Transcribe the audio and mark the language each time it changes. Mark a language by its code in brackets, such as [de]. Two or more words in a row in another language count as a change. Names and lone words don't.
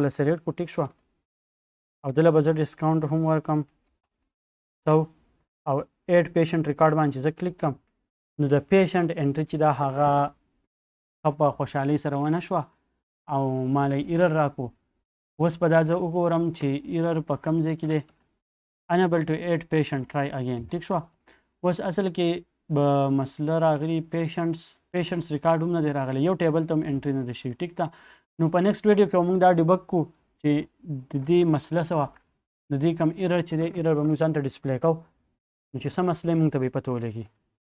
[ps] ورله سلیکټ کړو ټیک شوه او دله به زه ډسکاونټ هم ورکړم 100 او [en] add patient record [ps] باندې زه کلیک کړم نو د [en] patient entry [ps] چې دا هغه ښه په خوشحالۍ سره ونه شوه او ما له ایرر راکړو اوس به دا زه وګورم چې ایرر په کوم ځای کې دی [en] unable to add patient try again [ps] ټیک شوه اوس اصل کې به مسله راغلي [en] patients record [ps] هم نه دی راغلی یو ټیبل ته هم انټري نه دی شوي ټیک ده نو په [en] next video [ps] کې موږ دا ډیبګ کړو چې د دې مسله څه وه د دې کوم ایرر چې دی ایرر به موږ ځان ته ډسپلی کوو نو چې څه مسله موږ ته به یې پته ولګي